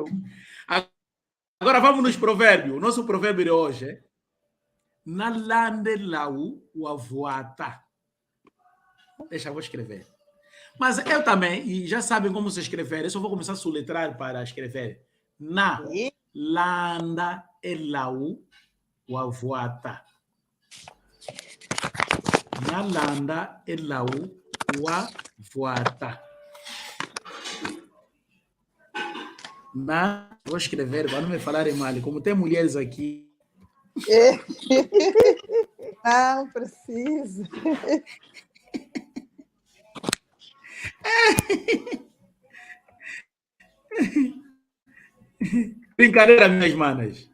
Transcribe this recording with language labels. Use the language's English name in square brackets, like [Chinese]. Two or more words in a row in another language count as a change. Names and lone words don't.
[Portuguese] Agora vamos nos provérbios. O nosso provérbio de hoje é [Makhuwa] Nalande lau wavoata. [Portuguese] Deixa, eu vou escrever. Mas eu também, e já sabem como se escrever, eu só vou começar a soletrar para escrever. [Makhuwa] Na landa elau wavoata. Na landa elau wavoata. [Portuguese] Vou escrever, para não me falarem mal. Como tem mulheres aqui. Não precisa. Brincadeira, minhas manas.